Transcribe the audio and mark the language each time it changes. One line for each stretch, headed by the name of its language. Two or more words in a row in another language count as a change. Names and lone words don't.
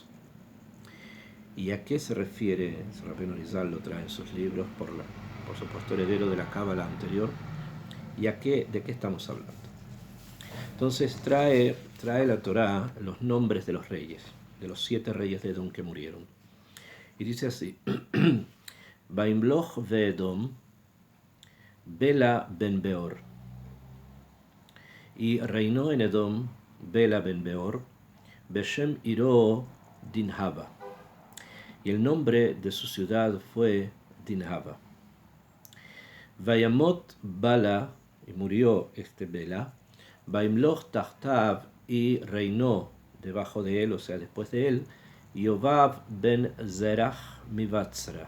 Spanish: ¿Y a qué se refiere? Rabbeinu Rizal lo trae en sus libros, por supuesto heredero de la Cábala anterior. ¿Y de qué estamos hablando? Entonces trae la Torá los nombres de los reyes, de los 7 reyes de Edom que murieron. Y dice así:
Hebrew: וימלך באדום בלע בן בעור.
Spanish: Y reinó en Edom Bela ben Beor,
Hebrew: ושם עירו דנהבה.
Spanish: Y el nombre de su ciudad fue Dinhaba.
Hebrew: וימת בלע,
Spanish: y murió Bela,
Hebrew: וימלך תחתיו,
Spanish: y reinó debajo de él, o sea, después de él,
Hebrew: יובב בן זרח מבצרה.